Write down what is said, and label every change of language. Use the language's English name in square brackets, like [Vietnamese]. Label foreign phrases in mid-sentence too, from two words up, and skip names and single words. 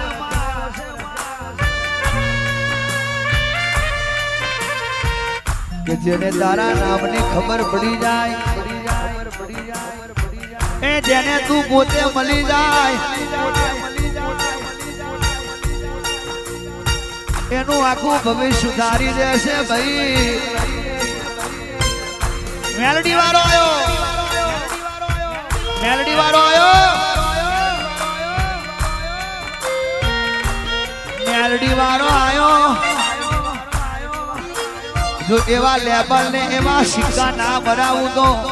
[Gujarati] કે જેને તારા નામની ખબર પડી જાય એ જેને તું પોતે મળી જાય એનું આખું ભવિષ્ય સુધારી દેશે ભાઈ મેલડી વાળો આયો મેલડી વાળો આયો મેલડી વાળો આયો જો એવા લેબલ ને એવા સિક્કા ના ભરાવું તો